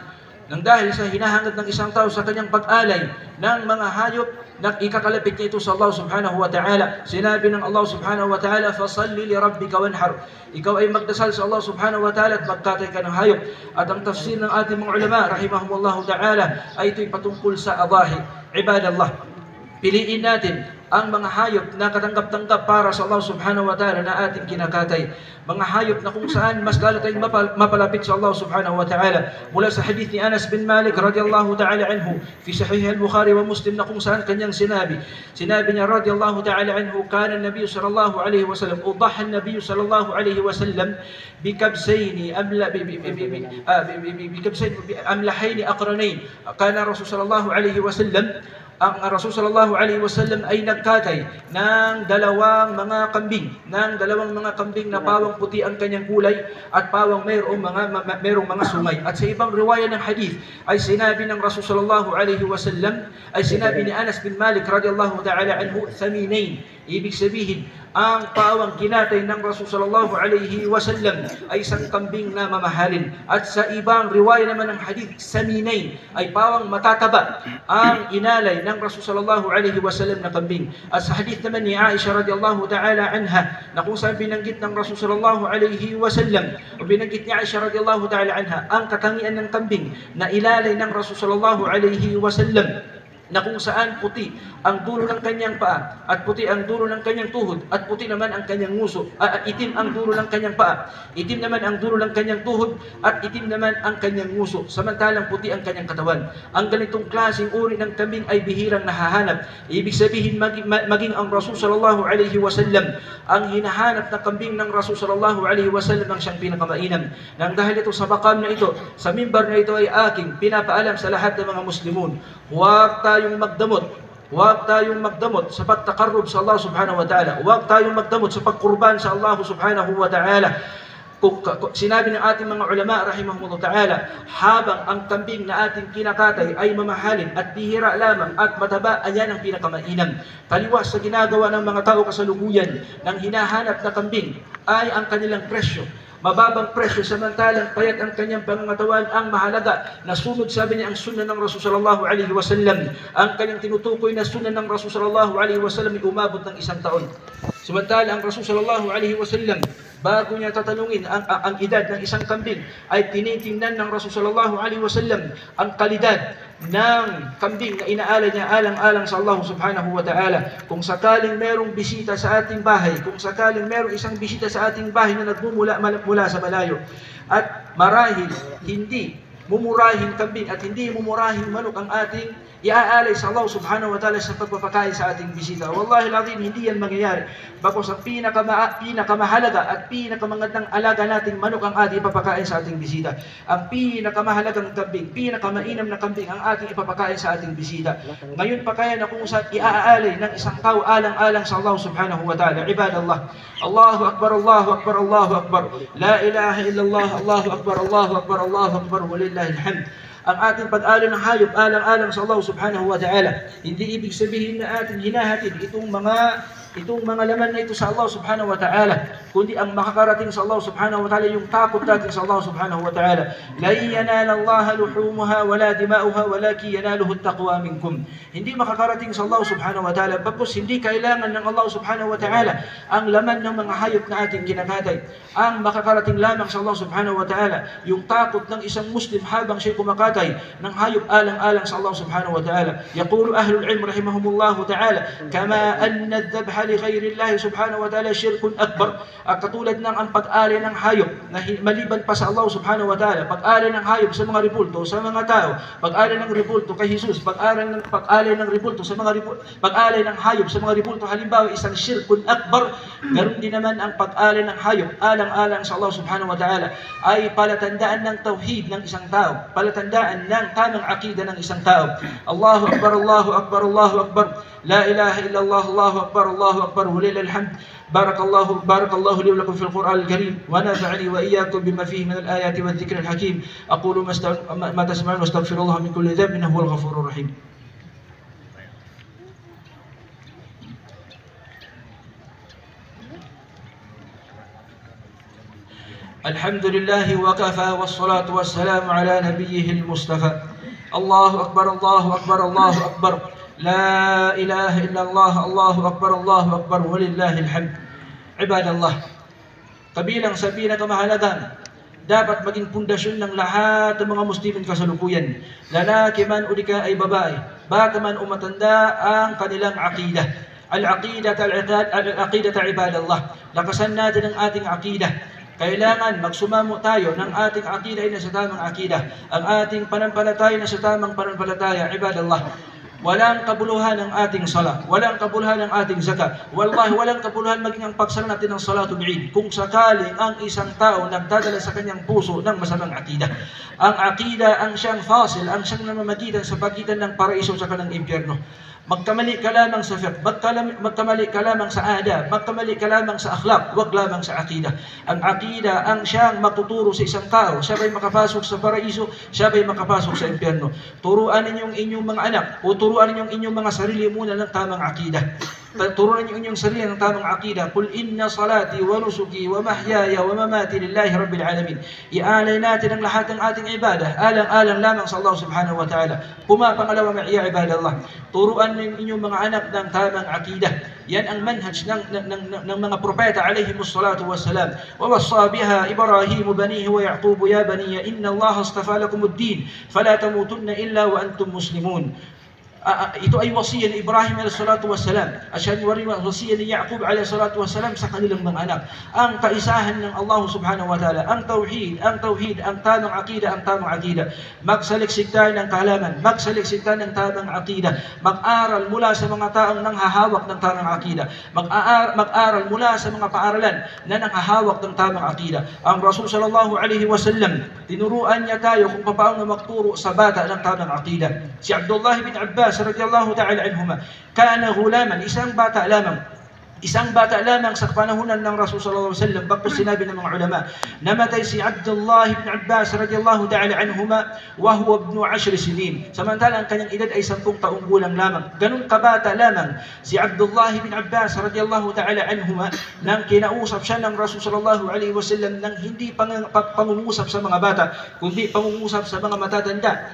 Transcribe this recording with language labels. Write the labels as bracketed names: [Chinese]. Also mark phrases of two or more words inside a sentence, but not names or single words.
[Filipino] Nang dahil sa hinahangad ng isang tao sa kanyang pag-alay ng mga hayop na ikakalapit niya ito sa [Arabic] الله سبحانه وتعالى. [Filipino] Sinabi ng [Arabic] الله سبحانه وتعالى فصل لربك وانحر. [Filipino] Ikaw ay magdasal sa [Arabic] الله سبحانه وتعالى [Filipino] at magkatay ka ng hayop. At ang tafsir ng ating mga ulama [Arabic] رحمهم الله تعالى [Filipino] ay ito'y patungkol sa adahi. Ibadallah, Piliin natin ang mga hayop na katanggap-tanggap para sa [Arabic] الله سبحانه وتعالى [Filipino] na ating kinakatay. Mga hayop na kung saan mas lalo tayong mapalapit sa [Arabic] الله سبحانه وتعالى. [Filipino] Mula sa hadith ni [Arabic] أنس بن مالك رضي الله تعالى عنه في صحيح البخاري ومسلم [Filipino] na kung saan kanyang sinabi niya [Arabic] رضي الله تعالى عنه كان النبي صلى الله عليه وسلم ضحى النبي صلى الله عليه وسلم بكبشين أملحين أقرنين. كان رسول صلى الله عليه وسلم, [Filipino] ang Rasul [Arabic] صلى الله عليه وسلم [Filipino] ay nagkatay ng dalawang mga kambing na pawang puti ang kanyang kulay at pawang mayroong mga sungay. At sa ibang riwaya ng hadith ay sinabi ng Rasul [Arabic] صلى الله عليه وسلم, [Filipino] ay sinabi ni Anas bin Malik [Arabic] رضي الله تعالى عنه ثمينين. [Filipino] Ibig sabihin, ang pawang kinatay ng Rasul [Arabic] صلى الله عليه وسلم [Filipino] ay isang kambing na mamahalin. At sa ibang riwaya naman ng hadith, saminain, ay pawang matataba ang inalay ng Rasul [Arabic] صلى الله عليه وسلم [Filipino] na kambing. At sa hadith naman ni Aisha [Arabic] رضي الله تعالى عنها, [Filipino] na kung saan binanggit ng Rasul [Arabic] صلى الله عليه وسلم, [Filipino] o binanggit ni Aisha [Arabic] رضي الله تعالى عنها, [Filipino] ang katangian ng kambing na ilalay ng Rasul [Arabic] صلى الله عليه وسلم, [Filipino] na kung saan puti ang dulo ng kanyang paa, at puti ang dulo ng kanyang tuhod, at puti naman ang kanyang nguso, at itim ang dulo ng kanyang paa, itim naman ang dulo ng kanyang tuhod, at itim naman ang kanyang nguso, samantalang puti ang kanyang katawan. Ang ganitong klaseng uri ng kambing ay bihirang nahahanap. Ibig sabihin, maging ang Rasul [Arabic] صلى الله عليه وسلم, [Filipino] ang hinahanap na kambing ng Rasul [Arabic] صلى الله عليه وسلم [Filipino] ang siyang pinakamainam. Nang dahil ito sa bakam na ito, sa mimbar na ito, ay aking pinapaalam sa lahat ng mga Muslimun, huwag tayong magdamot sa pagtakarrub sa [Arabic] الله سبحانه وتعالى. [Filipino] Huwag tayong magdamot sa pagkurban sa [Arabic] الله سبحانه وتعالى. [Filipino] Sinabi ng ating mga ulama [Arabic] رحمهم الله تعالى, [Filipino] habang ang kambing na ating kinakatay ay mamahalin at bihira lamang at mataba, ayan ang pinakamainam. Taliwas sa ginagawa ng mga tao kasalukuyan ng hinahanap na kambing ay ang kanilang presyo. Mababang presyo, samantalang payat ang kanyang pangangatawan ang mahalaga. Nasunod, sabi niya, ang sunnah ng Rasul [Arabic] صلى الله عليه وسلم. [Filipino] Ang kanyang tinutukoy na sunnah ng Rasul [Arabic] صلى الله عليه وسلم [Filipino] ay umabot ng 1 taon. Samantala ang Rasul [Arabic] صلى الله عليه وسلم, [Filipino] bago niya tatanungin ang edad ng isang kambing, ay tinitingnan ng Rasul [Arabic] صلى الله عليه وسلم [Filipino] ang kalidad ng kambing na inaalay niya alang-alang sa [Arabic] الله سبحانه وتعالى. [Filipino] Kung sakaling merong bisita sa ating bahay, kung sakaling merong isang bisita sa ating bahay na nagmumula mula sa malayo, at marahil hindi mumurahing kambing at hindi mumurahing manok ang ating iaalay sa [Arabic] الله سبحانه وتعالى [Filipino] sa pagpapakain sa ating bisita, [Arabic] والله العظيم, [Filipino] hindi yan mangyayari. Bakos ang pinakamahalaga at pinakamagandang alaga nating manok ang ating ipapakain sa ating bisita. Ang pinakamahalagang kambing, pinakamainam na kambing ang ating ipapakain sa ating bisita. Ngayon pa kaya na kung saan iaalay ng isang tao alang-alang sa [Arabic] الله سبحانه وتعالى. عباد الله الله أكبر الله أكبر الله أكبر لا إله إلا الله الله أكبر الله أكبر الله أكبر ولله الحمد. [Filipino] Ang ating pag-alay ng hayop alang-alang sa [Arabic] الله سبحانه وتعالى, [Filipino] hindi ibig sabihin na ating hinahatid itong mga laman na ito sa [Arabic] الله سبحانه وتعالى, [Filipino] kundi ang makakarating sa [Arabic] الله سبحانه وتعالى [Filipino] yung takot natin sa [Arabic] الله سبحانه وتعالى. لن ينال الله لحومها ولا دماؤها ولكن يناله التقوى منكم. [Filipino] Hindi makakarating sa [Arabic] الله سبحانه وتعالى, [Filipino] bagkus hindi kailangan ng [Arabic] الله سبحانه وتعالى [Filipino] ang laman ng mga hayop na ating kinakatay. Ang makakarating lamang sa [Arabic] الله سبحانه وتعالى [Filipino] yung takot ng isang Muslim habang siya kumakatay ng hayop alang-alang sa [Arabic] الله سبحانه وتعالى. يقول أهل العلم رحمهم الله تعالى كما أن الذبح لغير الله سبحانه وتعالى شرك أكبر. [Filipino] Katulad ng ang pag-alay ng hayop na maliban pa sa [Arabic] الله سبحانه وتعالى, [Filipino] pag-alay ng hayop sa mga ribulto, sa mga tao, pag-alay ng ribulto kay Jesus, pag-alay ng ribulto sa mga pag-alay ng hayop sa mga ribulto, halimbawa isang [Arabic] شرك أكبر. [Filipino] Ganon din naman ang pag-alay ng hayop alang-alang sa [Arabic] الله سبحانه وتعالى [Filipino] ay palatandaan ng tauhid ng isang tao, palatandaan ng tamang akida ng isang tao. [Arabic] الله أكبر الله أكبر الله أكبر لا إله إلا الله الله أكبر الله أكبر, ولله الحمد. بارك الله لي ولكم في القرآن الكريم ونفعني وإياكم بما فيه من الآيات والذكر الحكيم. أقول ما تسمعون وأستغفر الله من كل ذنب إنه هو الغفور الرحيم. الحمد لله وكفى والصلاة والسلام على نبيه المصطفى. الله أكبر الله أكبر الله أكبر لا إله إلا الله الله أكبر الله أكبر, ولله الحمد. Ibadallah, [Filipino] kabilang sa pinakamahalagang dapat maging pundasyon ng lahat ng mga Muslimin kasalukuyan, lalaki man o di ka ay babae, bata man o matanda, ang kanilang aqida. [Arabic] العقيدة عباد الله. [Filipino] Lakasan natin ang ating aqidah. Kailangan magsumamo tayo ng ating aqidah ay nasa tamang aqidah. Ang ating pananampalataya na sa tamang pananampalataya, ibadallah. Walang kabuluhan ang ating sala, walang kabuluhan ang ating zakat. [Arabic] Wallahi, [Filipino] walang kabuluhan maging ang pagsala natin ng [Arabic] صلاة العيد [Filipino] kung sakaling ang isang tao nagdadala sa kanyang puso ng masamang akida. Ang akida ang siyang fasil, ang siyang namamagitan sa pagitan ng paraiso sa kanang impyerno. Magkamali ka lamang sa fiqh, magkamali ka lamang sa adab, magkamali ka lamang sa akhlaq, wag lamang sa akida. Ang akida ang siyang matuturo sa isang tao, siya ba'y makapasok sa paraiso, siya ba'y makapasok sa impyerno. Turuan ninyong inyong mga anak, o turuan ninyong inyong mga sarili muna ng tamang akida. Turuan niyo inyong sarili ng tamang akida. [Arabic] قل إن صلاتي ونسكي ومحياي ومماتي لله رب العالمين. [Filipino] Ialay natin ang lahat ng ating ibadah, alang-alang lamang sa [Arabic] الله سبحانه وتعالى. [Filipino] Pumapangalawa ma'iya ibadallah. Turuan ng inyong mga anak ng tamang akida. Yan ang manhaj ng mga propeta [Arabic] عليهم الصلاة والسلام. ووصى بها إبراهيم بنيه ويعقوب يا بني إن الله اصطفى لكم الدين فلا تموتن إلا وأنتم مسلمون. [Filipino] Ito ay wasiya ni Ibrahim [Arabic] عليه الصلاة والسلام [Filipino] at siya wasiya ni Yaqub [Arabic] عليه الصلاة والسلام [Filipino] sa kanilang mga anak. Ang kaisahan ng [Arabic] الله سبحانه وتعالى, [Filipino] ang tauhid, ang tamang akida, ang tamang akida. Magsaliksik tayo ng kaalaman, magsaliksik tayo ng tamang akida. Mag-aral mula sa mga taong nanghahawak ng tamang akida. Mag-aral mula sa mga paaralan na nanghahawak ng tamang akida. Ang [Arabic] رسول صلى الله عليه وسلم, [Filipino] tinuruan niya tayo kung paano magturo sa bata ng tamang akida. [Arabic] Si عبد الله بن عباس رضي الله تعالى عنهما كان غلاما, [Filipino] isang bata lamang sa panahunan ng Rasul [Arabic] صلى الله عليه وسلم. [Filipino] Bakit sinabi ng mga ulama, namatay si Abdullah ibn Abbas [Arabic] رضي الله تعالى عنهما وهو ابن 10 سنين. [Filipino] Samantala ang kanyang edad ay 10 taong gulang lamang. Ganun kabata lamang si Abdullah ibn Abbas [Arabic] رضي الله تعالى عنهما [Filipino] nang kinausap siya ng Rasul [Arabic] صلى الله عليه وسلم [Filipino] nang hindi pangungusap sa mga bata, kundi pangungusap sa mga matatanda.